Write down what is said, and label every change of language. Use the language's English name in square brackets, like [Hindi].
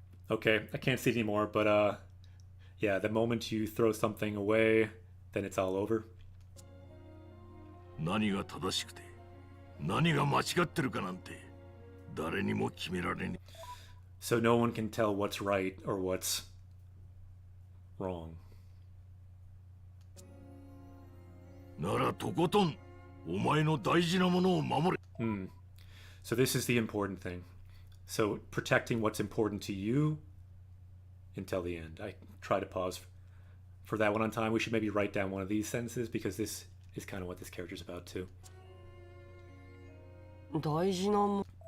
[English] Okay, I can't see it anymore, but yeah, the moment you throw something away, then it's all over. [Japanese] 何が正しくて何が間違ってるかなんて誰にも決められねえ。 [English] So no one can tell what's right or what's wrong. [Japanese] ならとことんお前の大事なものを守れ。 [English] So this is the important thing. So protecting what's important to you until the end. I try to pause for that one on time. We should maybe write down one of these sentences because this is kind of what this character's about too. [Japanese] 大事なも